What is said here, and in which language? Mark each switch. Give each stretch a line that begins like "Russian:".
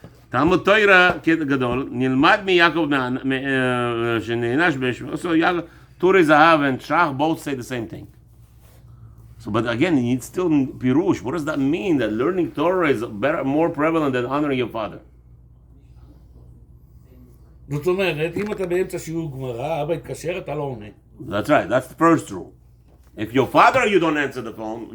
Hebrew: תלמוד תורה גדול, נלמד מיעקב שנענש בשמו.
English: So Turei Zahav and Shach both say the same thing. So, but again, you need still pirush. What does that mean? That learning Torah is more prevalent than honoring your father?
Hebrew: זאת אומרת, אם אתה באמצע שיעור גמרא, אבא יתקשר, אתה לא עונה.
English: That's right. That's the first rule. If your father, you don't answer the phone.